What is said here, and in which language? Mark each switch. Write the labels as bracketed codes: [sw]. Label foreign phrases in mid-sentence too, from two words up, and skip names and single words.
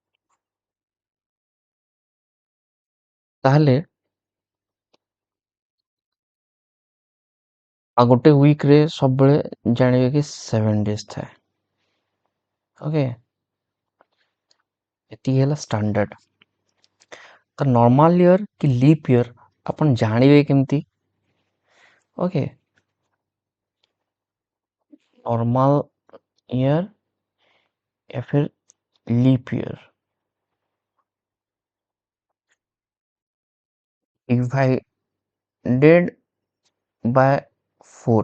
[or] ତାହେଲେ ଆଉ ଗୋଟେ ୱିକ୍ରେ ସବୁବେଳେ ଜାଣିବେ କି 7 ଡେଜ୍ ଥାଏ। ଓକେ, ଏତିକି ହେଲା ଷ୍ଟାଣ୍ଡାର୍ଡ଼। ତ [en] normal year [or] କି [en] leap year [or] ଆପଣ ଜାଣିବେ କେମିତି? ଓକେ, [en] normal year [hi] या फिर [en] leap year divided by 4.